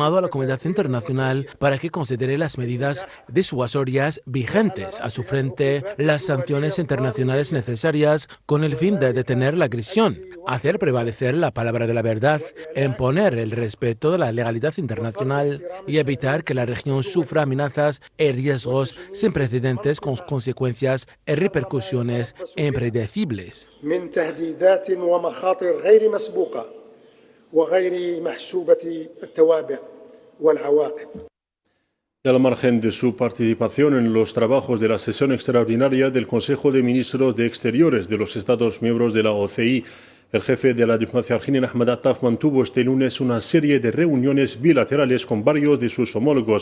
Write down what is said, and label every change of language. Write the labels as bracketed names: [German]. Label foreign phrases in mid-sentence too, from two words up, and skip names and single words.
[Spanish] a la comunidad internacional para que considere las medidas disuasorias vigentes a su frente, las sanciones internacionales necesarias con el fin de detener la agresión, hacer prevalecer la palabra de la verdad, imponer el respeto de la legalidad internacional y evitar que la región sufra amenazas y riesgos sin precedentes con consecuencias y repercusiones impredecibles. [Arabic] من تهديدات ومخاطر غير مسبوقة وغير محسوبة التوابع والعواقب. [Spanish] Y al margen de su participación en los trabajos de la sesión extraordinaria del Consejo de Ministros de Exteriores de los Estados miembros de la OCI, el jefe de la diplomacia argelina, Ahmed Attaf, mantuvo este lunes una serie de reuniones bilaterales con varios de sus homólogos.